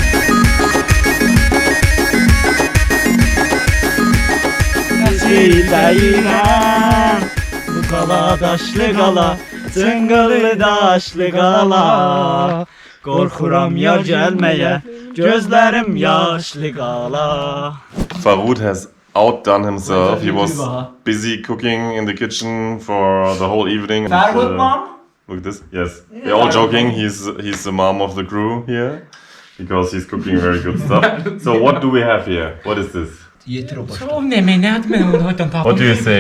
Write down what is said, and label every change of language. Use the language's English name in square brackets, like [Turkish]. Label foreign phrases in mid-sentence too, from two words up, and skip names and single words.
[Azerbaijani] Değirəm bu qala daşlı qala, cınqıllı daşlı qala. Qorxuram yar gəlməyə, gözlərim yaşlı qala. [English] Farud has outdone himself. He was busy cooking in the kitchen for the whole evening. Farud mom? Look at this. Yes, they're all joking. He's the mom of the crew here because he's cooking very good stuff. So what do we have here? What is this? What do you say?